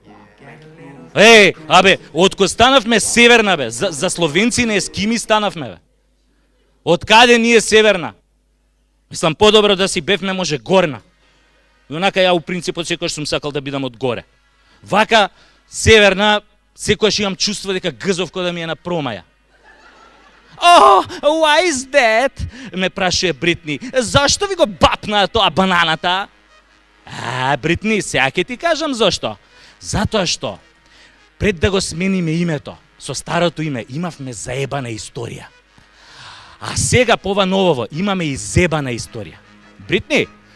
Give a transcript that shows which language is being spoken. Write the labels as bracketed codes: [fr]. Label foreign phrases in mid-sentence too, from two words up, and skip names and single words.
[mk] Од кога станавме Северна бе, за словенци не ескими станавме бе. Од каде ние Северна? Мислам подобро да си бевме може Горна. И онака ја у принципот секојаш сум сакал да бидам од горе. Вака Северна секојаш имам чувство дека гзов кога да ми е на промаја. [en] Why is that? [mk] Ме прашува Бритни. Зашто ви го бапна тоа бананата? Бритни, сега ќе ти кажам зашто. Затоа што пред да го смениме името, со старото име имавме заебана историја. А сега по ова новово имаме и зебана историја.